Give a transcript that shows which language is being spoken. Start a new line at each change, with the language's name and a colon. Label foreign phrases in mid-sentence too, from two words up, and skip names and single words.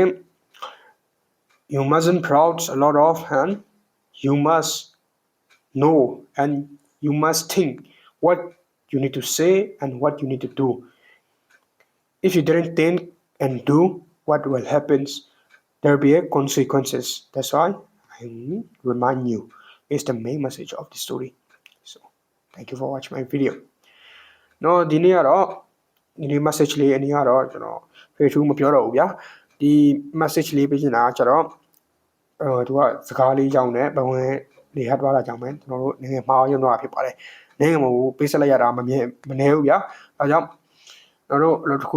English: You mustn't proud a lot of and you must know and you must think what you need to say and what you need to do. If you didn't think and do what will happen, there will be consequences. That's why I remind you. It's the main message of the story. So thank you for watching my video.
Burmese: နော်ဒီနေ့ကတော့ဒီနေ့ message လေးအနည်းကတော့ကျွန်တော် Facebook မပြောတော့ဘူးဗျာဒီ message လေးပေးချင်တာကျတော့သူကစကားလေးကြောင်းနဲ့ဘဝင်နေဟတ်သွားတာကြောင့်ပဲကျွန်တော်တို့နိုင်ငံမှားရုံတော့ဖြစ်ပါတယ်နိုင်ငံမှာပေးဆက်လိုက်ရတာမနေဘူးဗျာအဲကြောင့်ကျွန်တော်တို့လောက်တစ်